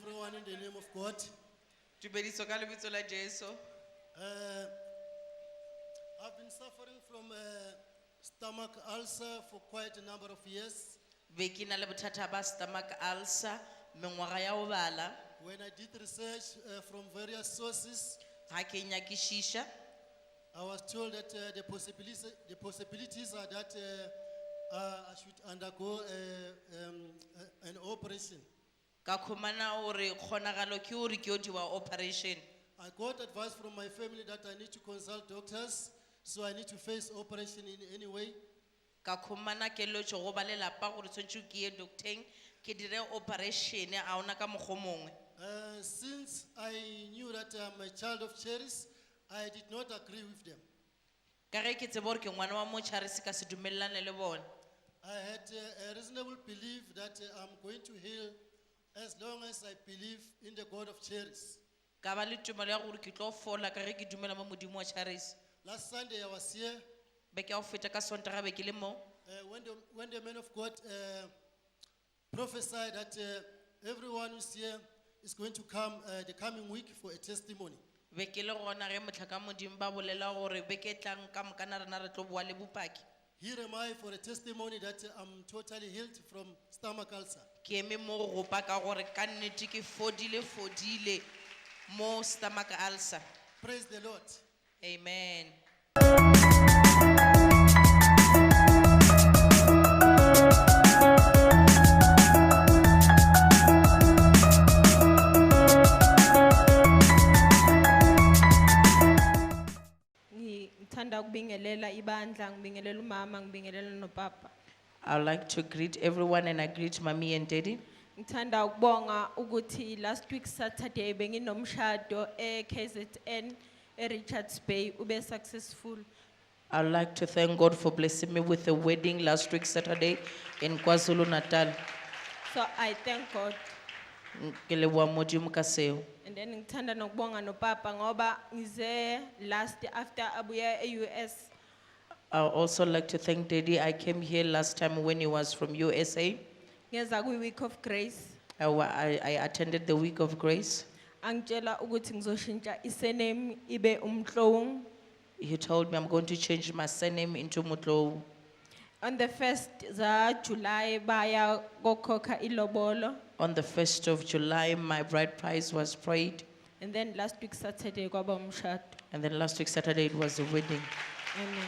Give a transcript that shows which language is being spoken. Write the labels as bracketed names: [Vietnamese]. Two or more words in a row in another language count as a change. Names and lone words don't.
[English] everyone in the name of God. [Northern Sotho] Tumediso ka lebitso la Jesu. [English] Uh, I've been suffering from stomach ulcer for quite a number of years. [Northern Sotho] Be ke na le bothata ba [English] stomach ulcer [Northern Sotho] mengwaga ya go bala. [English] When I did research from various sources, [Northern Sotho] Ha ke nyakišiša [English] I was told that the possibilities are that I should undergo an operation. [Northern Sotho] ka khumana gore kgonagalo ke gore ke yo diwa operation. [English] I got advice from my family that I need to consult doctors, so I need to face operation in any way. [Northern Sotho] Ka khumana keletšo go ba lelapa gore tshwanetse ke ye docteng ke dire operation a ona ka mokgwa mongwe. [English] Since I knew that I'm a child of Charis, I did not agree with them. [Northern Sotho] Ka ge ke tsebe gore ke ngwana wa motšharisi ka se dumelelane le bone. [English] I had a reasonable belief that I'm going to heal as long as I believe in the God of Charis. [Northern Sotho] Ka ba le tumelo ya gore ke tlo fola ka ge ke dumela mo modimo wa Charisi. [English] Last Sunday I was here [Northern Sotho] Be ke a go feta ka Sontaga be ke le mo. [English] when the man of God prophesied that everyone who's here is going to come the coming week for a testimony. [Northern Sotho] Be ke le gona ge motlhaka modimo ba bolela gore be ke tlang ka moka na rena re tlo boa le bopaki. [English] Here am I for a testimony that I'm totally healed from stomach ulcer. [Northern Sotho] Ke eme mo go gopa ka gore ka nnete ke fodile mo [English] stomach ulcer. Praise the Lord. Amen. [Zulu] Ngithanda ukubingelela ibandla ngibingelela umama ngibingelela nopapa. [English] I would like to greet everyone and I greet mommy and daddy. [Zulu] Ngithanda ukubonga ukuthi [English] last week Saturday [Zulu] benginomshado KZN Richards Bay ube successful. [English] I would like to thank God for blessing me with a wedding last week Saturday in KwaZulu Natal. So I thank God. [Southern Sotho] Ke leboha Modimo ka seo. [English] And then [Zulu] ngithanda nokubonga nopapa ngoba ngize [English] last after [Zulu] abuya US. [English] I would also like to thank Daddy. I came here last time when he was from USA. [Zulu] Ngeza ku week of grace. [English] I attended the week of grace. [Zulu] Angitshela ukuthi ngizoshintsha isurname ibe Umhlong. [English] He told me I'm going to change my surname into Mutlo. On the 1st [Zulu] za July baya kokhokha ilobolo. [English] On the 1st of July, my bride price was prayed. And then last week Saturday [Zulu] kwaba umshado. [English] And then last week Saturday, it was the wedding. Amen.